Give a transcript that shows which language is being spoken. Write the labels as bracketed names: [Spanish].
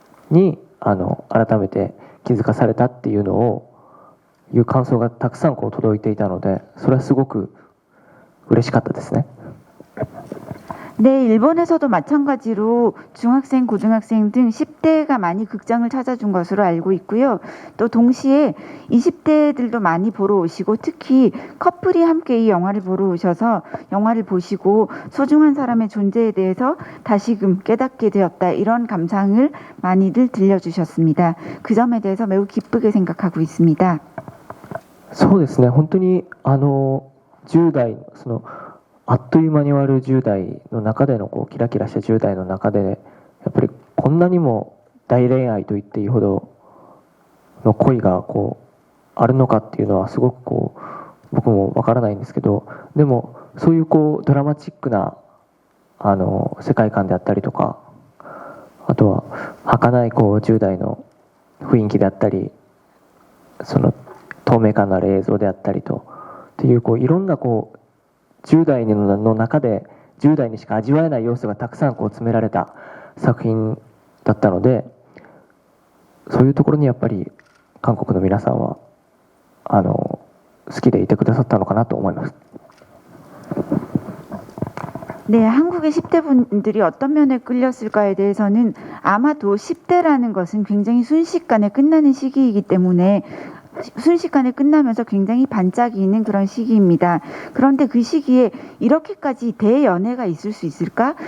[Japanese] に改めて気づかされたっていうのをいう感想がたくさん届いていたので、それはすごく嬉しかったですね。 [Korean] 네, 일본에서도 마찬가지로 중학생, 고등학생 등 10대가 많이 극장을 찾아준 것으로 알고 있고요. 또 동시에 20대들도 많이 보러 오시고, 특히 커플이 함께 이 영화를 보러 오셔서 영화를 보시고 소중한 사람의 존재에 대해서 다시금 깨닫게 되었다, 이런 감상을 많이들 들려주셨습니다. 그 점에 대해서 매우 기쁘게 생각하고 있습니다. [Japanese] そうですね、本当に10代そのあっという間に終わる10代の中でのキラキラした10代の中で、やっぱりこんなにも大恋愛と言っていいほどの恋があるのかっていうのはすごく僕もわからないんですけど、でもそういうドラマチックな世界観であったりとか、あとは儚い10代の雰囲気であったり、その透明感のある映像であったりとっていういろんな10代の中で10代にしか味わえない要素がたくさん詰められた作品だったので、そういうところにやっぱり韓国の皆さんは好きでいてくださったのかなと思います。 [Korean] 네, 한국의 10대 분들이 어떤 면에 끌렸을까에 대해서는 아마도 10대라는 것은 굉장히 순식간에 끝나는 시기이기 때문에 순식간에 끝나면서 굉장히 반짝이는 그런 시기입니다. 그런데 그 시기에 이렇게까지 대연애가 있을 수 있을까?